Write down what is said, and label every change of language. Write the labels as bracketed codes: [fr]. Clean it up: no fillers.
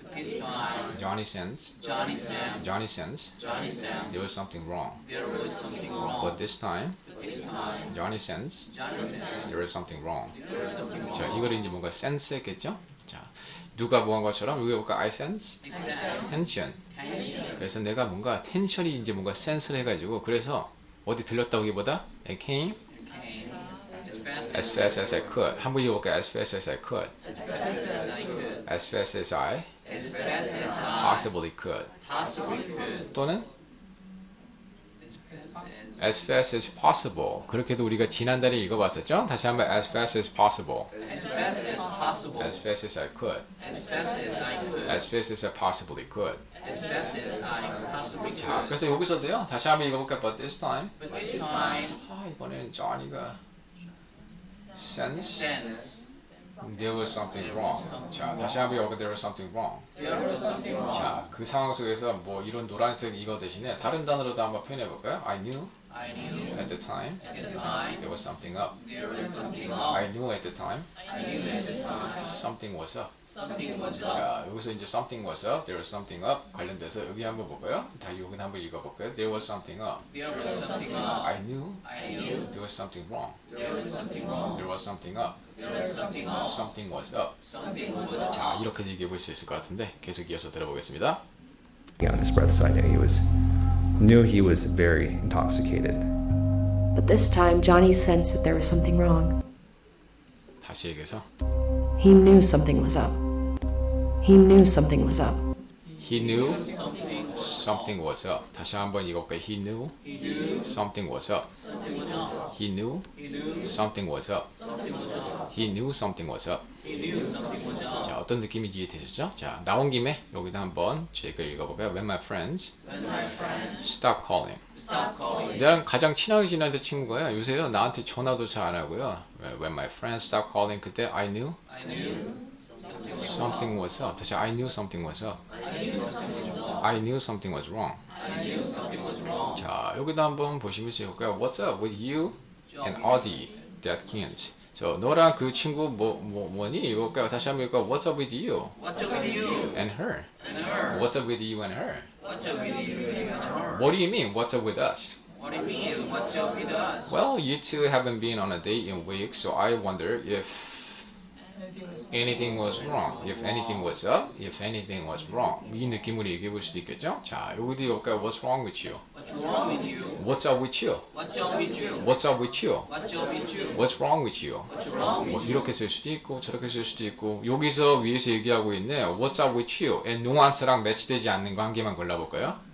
[en] This time, Johnny sense Johnny sensed there was something wrong. there was something wrong. But this time This time, Johnny sense Johnny sensed there was something wrong. there was something wrong. [ko] 자, 이거를 이제 뭔가 sense했겠죠? 자, 누가 뭐 한 것처럼 여기 볼까? [en] I sense tension. [ko] 그래서 내가 뭔가 텐션이 이제 뭔가 센스를 해가지고 그래서 어디 들렸다기보다 [en] I came as fast as I could. [ko] 한번 읽어볼까요? [en] As fast as I could. As fast as I possibly could. [ko] 또는 [en] as fast as possible. [ko] 그렇게도 우리가 지난달에 읽어봤었죠? 다시 한번 [en] as fast as possible. As fast as I could. As fast as I possibly could. [ko] 자, 그래서 여기서도요. 다시 한번 읽어볼까요? [en] But this time. [ko] 이번에는 [en] Johnny가 sense there was something wrong. [ko] 자, 다시 한번 여기 [en] there was something wrong. [ko] 자, 그 상황 속에서 뭐 이런 노란색 이거 대신에 다른 단어로도 한번 표현해 볼까요? [en] I knew at the time there was something up. I knew at the time something was up. [ko] 자, 여기서 이제 [en] something was up, there was something up [ko] 관련돼서 여기 한번 볼까요? 다 여기 한번 읽어볼까요? [en] There was something up. I knew there was something wrong. There was something up. Something was up. [ko] 자, 이렇게 얘기해 볼 수 있을 것 같은데 계속 이어서 들어보겠습니다. [en] On his breath, so I knew he was very intoxicated. But this time, Johnny sensed that there was something wrong. [ko] 다시 얘기해서 [en] He knew something was up. He knew something was up. He knew something was up. [ko] 다시 한번 읽어볼까요? [en] He knew something was up. He knew something was up. He knew something was up. [ko] 자, 어떤 느낌인지 이해되셨죠? 자, 나온 김에 여기다 한번 제가 읽어볼까요? [en] When my friends stop calling. [ko] 내가 가장 친하게 지내는 친구가요. 요새요 나한테 전화도 잘 안 하고요. [en] When my friends stop calling [ko] 그때 [en] I knew something was up. [ko] 다시 [en] I knew something was up. I knew something was wrong. [ko] 자, 여기도 한번 보시면서 볼까요? [en] What's up with you and Ozzy Datkins? [ko] 너랑 그 친구 뭐니? 이거까요? 다시 한번 볼까요? [en] What's up with you? What's up with you And her. and her? What's up with you and her? What's up with you and her? What do you mean? What's up with us? What do you mean? What's up with us? Well, you two haven't been on a date in weeks, so I wonder if anything was wrong. If anything was up, if anything was wrong. [ko] 이 느낌으로 얘기해 볼 수도 있겠죠? 자, 여기도 볼까요? [en] What's wrong with you? What's wrong with you? What's up with you? What's up with you? What's up with you? What's up with you? What's wrong with you? What's wrong [ko] 뭐 [en] with you? [ko] 이렇게 쓸 수도 있고 저렇게 쓸 수도 있고 여기서 위에서 얘기하고 있네 [en] What's up with you? [ko] 의 뉘앙스랑 매치되지 않는 거 한 개만 골라볼까요?